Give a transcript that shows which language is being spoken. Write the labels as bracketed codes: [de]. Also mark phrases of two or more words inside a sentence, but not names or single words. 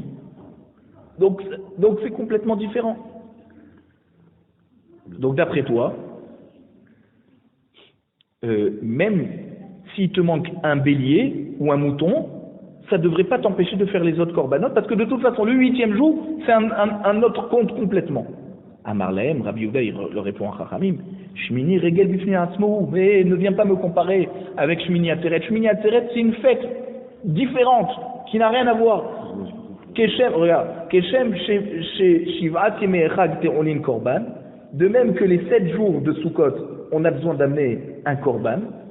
[fr] Donc c'est complètement différent. Donc d'après toi, même s'il te manque un bélier ou un mouton, ça ne devrait pas t'empêcher de faire les autres korbanot, parce que de toute façon, le 8e jour, c'est un autre compte complètement. [he] אמר להם, רבי יהודה, [fr] il leur répond à Chachamim, [he] שמיני רגל בפני עצמו, [fr] mais ne viens pas me comparer avec Shmini Atzeret. Shmini Atzeret, c'est une fête différente, qui n'a rien à voir. Keshem, regarde, [he] כשם שבעת ימי אחד טעונין קרבן, [fr] de même que les 7 jours de Sukkot, on a besoin d'amener un korban.